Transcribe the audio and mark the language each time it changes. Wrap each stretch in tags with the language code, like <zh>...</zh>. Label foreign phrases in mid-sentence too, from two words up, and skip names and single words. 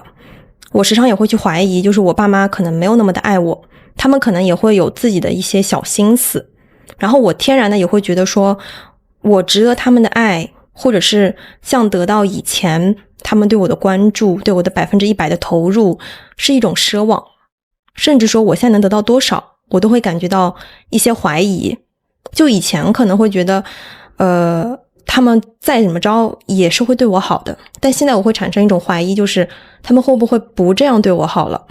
<zh>我時常也會去懷疑，就是我爸媽可能沒有那麼的愛我，他們可能也會有自己的一些小心思。然後我天然的也會覺得說我值得他們的愛，或者是像得到以前他們對我的關注，對我的100%的投入是一種奢望，甚至說我現在能得到多少，我都會感覺到一些懷疑。就以前可能會覺得他們再怎麼着也是會對我好的，但現在我會產生一種懷疑，就是他們會不會不這樣對我好了。</zh>